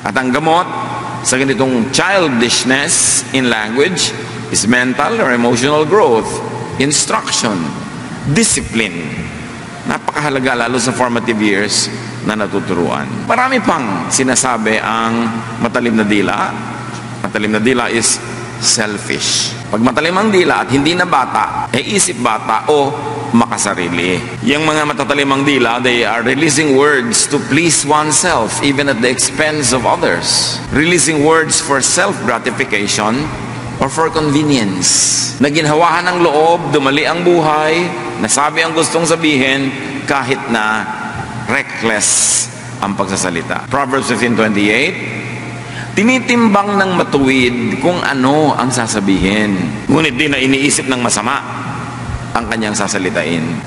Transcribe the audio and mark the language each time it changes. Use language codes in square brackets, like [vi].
[tl] At ang gamot sa ganitong [en] childishness in language is mental or emotional growth, instruction, discipline. [tl] Napakahalaga lalo sa formative years na natuturuan. Marami pang sinasabi ang matalim na dila. Matalim na dila [en] is selfish. [tl] Pag matalim ang dila at hindi na bata, isip bata o makasarili. Yung mga matatalim ang dila, [en] they are releasing words to please oneself even at the expense of others. Releasing words for self-gratification or for convenience. [tl] Naginhawahan ng loob, dumali ang buhay, nasabi ang gustong sabihin, kahit na reckless ang pagsasalita. Proverbs 15:28, tinitimbang ng matuwid kung ano ang sasabihin, ngunit di na iniisip ng masama ang kanyang sasalitain.